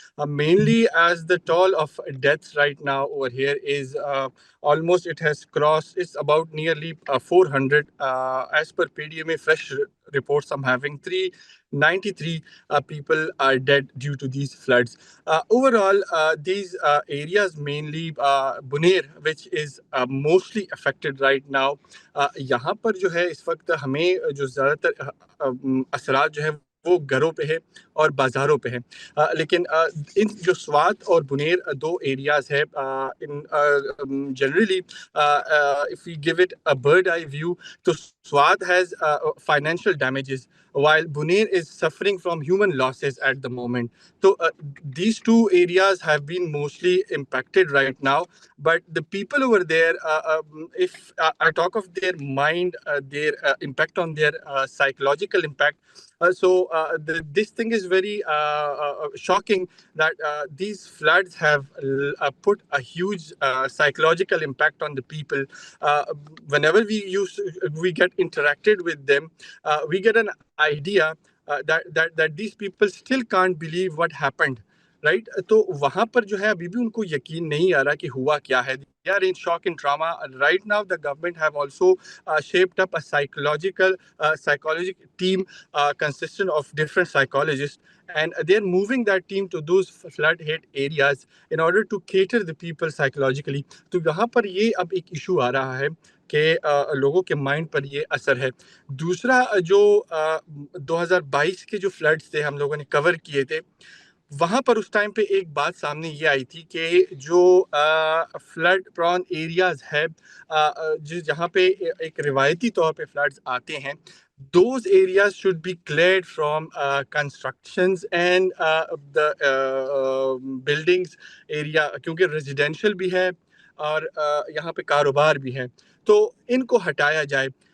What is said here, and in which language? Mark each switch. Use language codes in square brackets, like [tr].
[en] Mainly as the toll of deaths right now over here is almost, it has crossed, it's about nearly 400 as per PDMA fresh reports I'm having. 393 people are dead due to these floods. Overall, these areas, mainly Buner, which is mostly affected right now. [hi] यहाँ पर जो है इस वक्त हमें जो ज़्यादातर असरात जो है वो घरों पे है और बाज़ारों पे है, लेकिन इन जो स्वात और बुनेर दो एरियाज है, इन generally [en] if we give it a bird eye view, [hi] तो [en] Swat has financial damages, while Buner is suffering from human losses at the moment. So these two areas have been mostly impacted right now. But the people over there, if I talk of their mind, their impact on their psychological impact, this thing is very shocking that these floods have put a huge psychological impact on the people. Whenever we get interacted with them, we get an idea that these people still can't believe what happened. [hi] Right, तो वहाँ पर जो है अभी भी उनको यकीन नहीं आ रहा कि हुआ क्या है. [en] They are in shock and trauma. Right now, the government have also shaped up a psychological team consistent of different psychologists, and they're moving that team to those flood-hit areas in order to cater the people psychologically. [hi] तो यहाँ पर ये अब एक issue आ रहा है कि लोगों के माइंड पर ये असर है. दूसरा, जो 2022 के जो फ्लड्स थे हम लोगों ने कवर किए थे, वहाँ पर उस टाइम पे एक बात सामने ये आई थी कि जो फ्लड प्रॉन एरियाज है, जहाँ पे एक रिवायती तौर पे फ्लड्स आते हैं, [en] those areas should be cleared from constructions and the buildings area, [hi] क्योंकि रेजिडेंशियल भी है और यहाँ पे कारोबार भी है, तो इनको हटाया जाए.